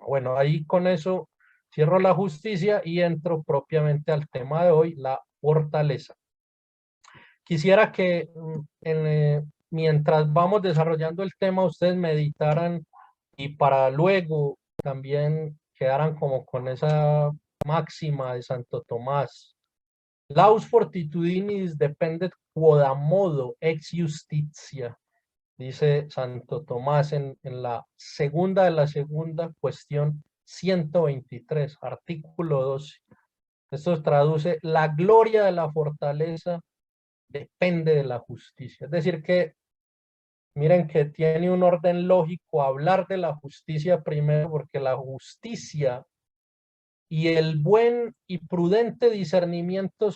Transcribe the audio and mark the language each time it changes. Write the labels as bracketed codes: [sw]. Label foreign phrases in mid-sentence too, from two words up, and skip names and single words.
[es] Bueno, ahí con eso cierro la justicia y entro propiamente al tema de hoy, la fortaleza. Quisiera que mientras vamos desarrollando el tema, ustedes meditaran y para luego también quedaran como con esa máxima de Santo Tomás. [la] Laus fortitudinis dependet quodamodo ex justitia, [es] dice Santo Tomás en la segunda de la segunda cuestión 123, artículo 12. Esto traduce: la gloria de la fortaleza depende de la justicia. Es decir que, miren que tiene un orden lógico hablar de la justicia primero, porque la justicia y el buen y prudente discernimiento